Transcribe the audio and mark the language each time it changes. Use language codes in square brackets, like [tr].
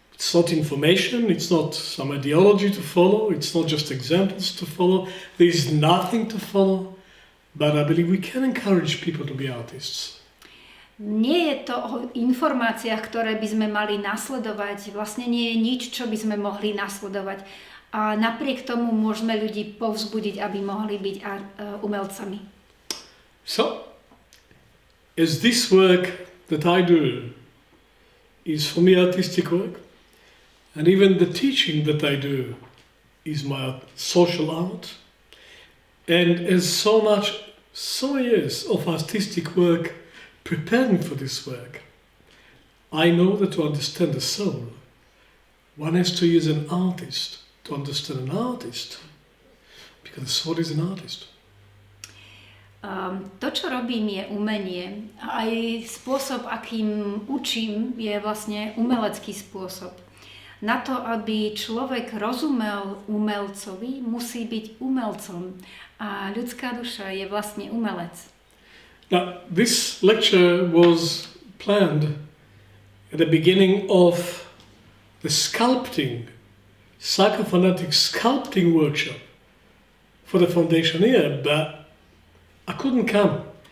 [en] It's not information, it's not some ideology to follow, it's not just examples to follow, there is nothing to follow, but I believe we can encourage people to be artists. [sk] Nie je to o informáciách, ktoré by sme mali nasledovať. Vlastne nie je nič, čo by sme mohli nasledovať. A napriek tomu môžeme ľudí povzbudiť, aby mohli byť umelcami. [en] So, as this work that I do is for me artistic work, and even the teaching that I do is my social art, and as so years of artistic work preparing for this work, I know that to understand the soul, one has to use an artist to understand an artist, because the soul is an artist. [sk] To, čo robím, je umenie. Aj spôsob, akým učím, je vlastne umelecký spôsob. Na to, aby človek rozumel umelcovi, musí byť umelcom. A ľudská duša je vlastne umelec. [en] Now, this lecture was planned at the beginning of the Sculpting, Psychophonetics Sculpting workshop for the foundation year, but I couldn't come.